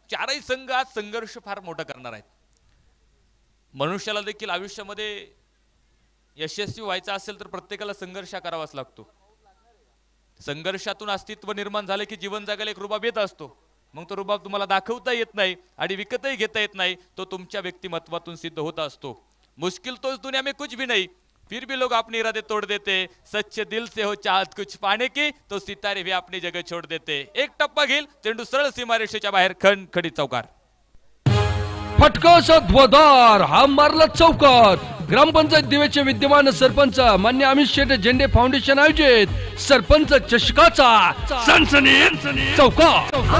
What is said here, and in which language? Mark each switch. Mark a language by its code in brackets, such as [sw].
[mr] 4ही संघ आज संघर्ष फार मोठा करणार आहेत. मनुष्याला देखील आयुष्यामध्ये यशस्वी व्हायचं असेल तर प्रत्येकाला संघर्ष करावाच लागतो. संघर्षातून अस्तित्व निर्माण झाले की जीवन जगायला एक रुबाब येत असतो. मग तो रुबाब तुम्हाला दाखवता येत नाही आणि विकतही घेता येत नाही. तो तुमच्या व्यक्तिमत्वातून सिद्ध होत असतो. [hi] मुश्किल तो इस दुनिया में कुछ भी नहीं, फिर भी लोग अपने इरादे तोड़ देते. सच्चे दिल से हो चाहत कुछ पाने की तो सितारे भी अपनी जगह छोड़ देते. [mr] एक टप्पा घेईल, चेंडू सरळ सीमारेषेच्या बाहेर खणखणीत चौकार. फटकाचा ध्वदार हा मारला चौकार. ग्रामपंचायत दिवेचे विद्यमान सरपंच मान्य अमित शेट झेंडे फाउंडेशन आयोजित सरपंच चषकाचा सनसनीत चौकार.